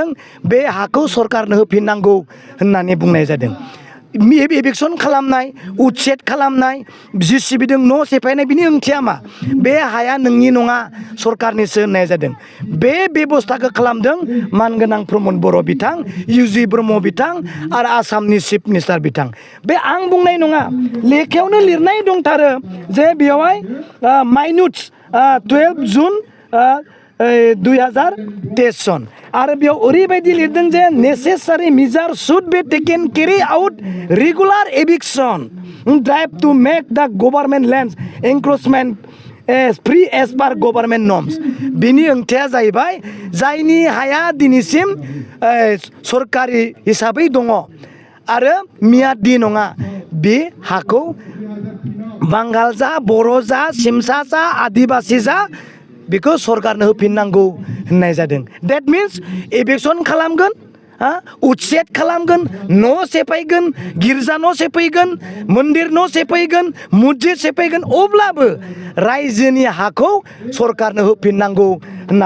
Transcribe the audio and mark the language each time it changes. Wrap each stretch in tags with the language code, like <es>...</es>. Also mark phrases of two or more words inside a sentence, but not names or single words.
<brx>बे हाखौ सरकारनो होफिननांगौ होननानै बुंनाय जादों इभिकसन खालामनाय उच्छेद खालामनाय जिसिबिजों न' सेफायनाय बिनि ओंथिया मा बे हाया नोंनि नङा सरकारनिसो होननाय जादों बे बेबस्थाखौ खालामदों मानगोनां प्रमद बर' बिथां इउजि ब्रह्म बिथां आरो आसामनि</brx> <en>chief minister</en> <brx>बिथां बे आं बुंनाय नङा लेखायावनो लिरनाय दंथारो जे बेवहाय माइनुट्स 12 जुन 2023 सन आरो बेयाव ओरैबायदि लिरदों जे</brx> <en>necessary measure should be taken carry out regular eviction drive to make the government lands encroachment free as per government norms</en> <brx>बिनि ओंथिया जाहैबाय जायनि हाया दिनैसिम सरकारि हिसाबै दङ आरो मियादि नङा बे हाखौ बांगाल जा बर' जा सिमसा जा आदिबासि जा बेखौ सरकारनो होफिननांगौ होननाय जादों</brx> <en>that means</en> <brx>इभिकसन खालामगोन उच्छेद खालामगोन न' सेफायगोन गिर्जा न' सेफायगोन मन्दिर न' सेफायगोन मस्जिद सेफायगोन अब्लाबो रायजोनि हाखौ सरकारनो होफिननांगौ होनना</brx>